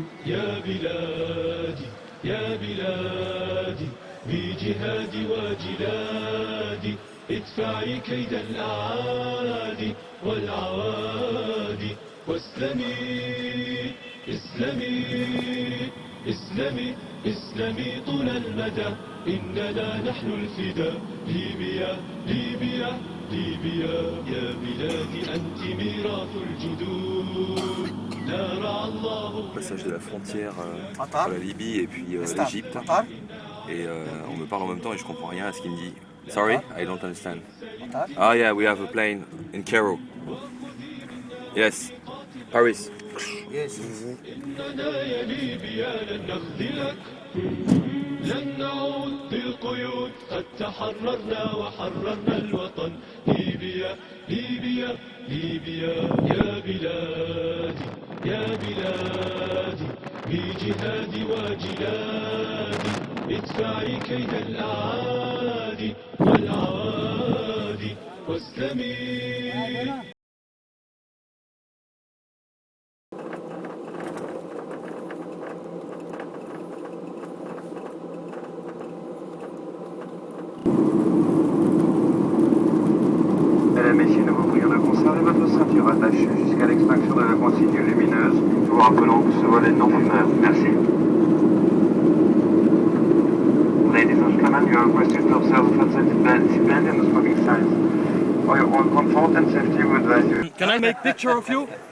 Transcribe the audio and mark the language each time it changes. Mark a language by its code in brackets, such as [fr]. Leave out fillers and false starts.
[ar] يا بلادي بجهادي وجلادي ادفعي كيد الأعادي والعوادي واسلمي اسلمي طول المدى إننا نحن الفداء ليبيا يا بلادي أنت ميراث الجدود. [fr] Passage de la frontière entre la Libye et puis l'Égypte. Et on me parle en même temps et je comprends rien à ce qu'il me dit. [en] Sorry, I don't understand. Ah yeah, we have a plane in Cairo. Yes, Paris. Yes. [ar] لن نعود بالقيود قد تحررنا وحررنا الوطن ليبيا يا بلادي بجهادي وجلادي ادفعي كيد الأعادي والعوادي واسلمي. [fr] Messieurs, nous vous prions de conserver votre ceinture attachée jusqu'à l'extinction de la consigne lumineuse. Nous vous rappelons que ce vol est non fumeur. Merci. [en] Ladies and gentlemen, you are requested to observe the flat seatbelt and the smoking signs. For your own comfort and safety, we advise you. Can I make a picture of you?